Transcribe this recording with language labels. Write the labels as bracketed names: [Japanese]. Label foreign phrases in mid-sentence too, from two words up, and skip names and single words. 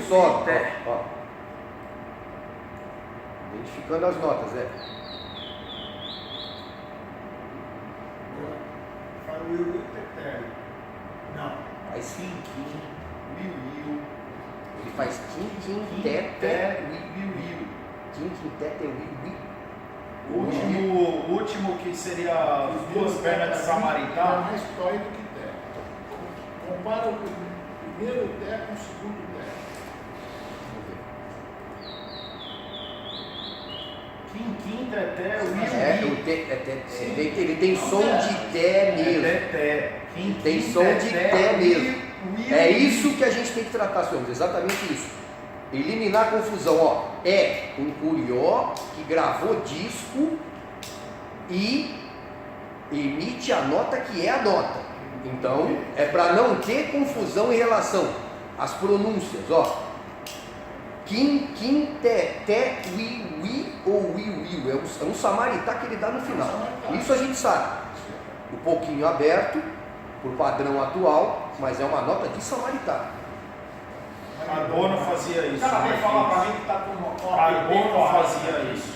[Portuguese] Só, té. ó. Identificando as notas, Faz o Will teté. Não. Faz Quim, Ele faz quim, quim, teté, ui. Quim, quim, teté, ui. O último que seria as 2 pernas de É Samaritá. mais dói do que té. Compara o primeiro té com o segundo té. Quim, teté, Ele tem som de té mesmo. Teté. Tem som de té mesmo. É isso que a gente tem que tratar, senhores, exatamente isso. Eliminar a confusão, ó. É um curió que gravou disco e emite a nota que é a nota. Então, é para não ter confusão em relação às pronúncias, ó. Quim, quim, té, ui, ou ui. É um samaritá que ele dá no final. Isso a gente sabe. Um pouquinho aberto, por padrão atual, mas é uma nota de samaritá. Carbono fazia isso. O cara vem falar pra mim que tá com uma Carbono fazia isso.